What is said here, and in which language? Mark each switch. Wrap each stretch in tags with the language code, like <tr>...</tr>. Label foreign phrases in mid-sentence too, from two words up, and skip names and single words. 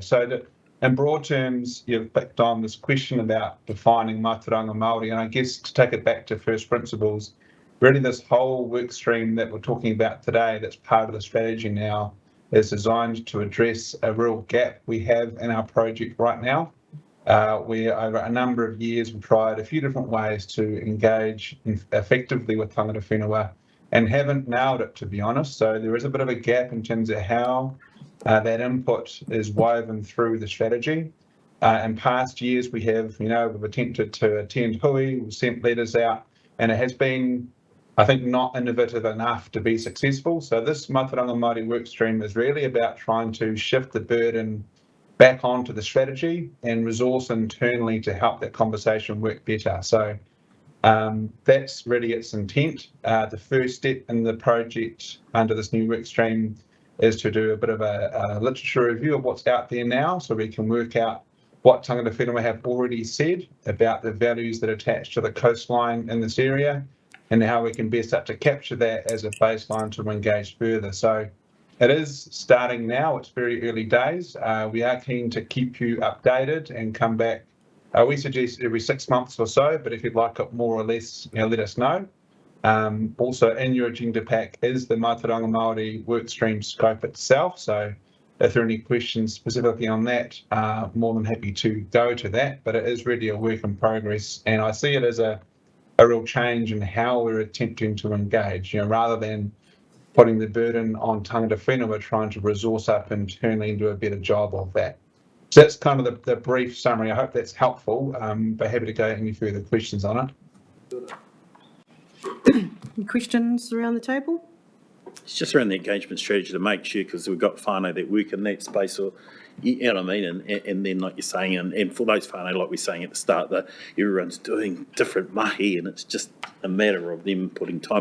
<en>So in broad terms, you've picked on this question about defining</en> <mi>Mātauranga Māori,</mi> <en>and I guess to take it back to first principles, really this whole work stream that we're talking about today, that's part of the strategy now, is designed to address a real gap we have in our project right now. Where over a number of years we've tried a few different ways to engage effectively with</en> <mi>tangata whenua</mi> <en>and haven't nailed it, to be honest. So there is a bit of a gap in terms of how that input is woven through the strategy. In past years we've attempted to attend hui, we've sent letters out, and it has been, I think, not innovative enough to be successful. So this</en> <mi>Mātauranga Māori</mi> <en>work stream is really about trying to shift the burden back onto the strategy and resource internally to help that conversation work better. So that's really its intent. The first step in the project under this new work stream is to do a bit of a literature review of what's out there now, so we can work out what</en> <mi>tangata whenua</mi> <en>have already said about the values that attach to the coastline in this area and how we can best start to capture that as a baseline to engage further. So it is starting now. It's very early days. We are keen to keep you updated and come back. We suggest every 6 months or so, but if you'd like it more or less, let us know. Also in your agenda pack is the</en> <mi>Mātauranga Māori</mi> <en>workstream scope itself. So if there are any questions specifically on that, more than happy to go to that, but it is really a work in progress. And I see it as a real change in how we're attempting to engage, rather than putting the burden on</en> <mi>tangata whenua,</mi> <en>trying to resource up internally and do a better job of that. So that's kind of the brief summary. I hope that's helpful, but happy to go any further questions on it. Any questions around the table? It's just around the engagement strategy to make sure, because we've got whānau that work in that space, or you know what I mean, and then like you're saying, and for those whānau, like we're saying at the start, that everyone's doing different mahi, and it's just a matter of them putting time.</en>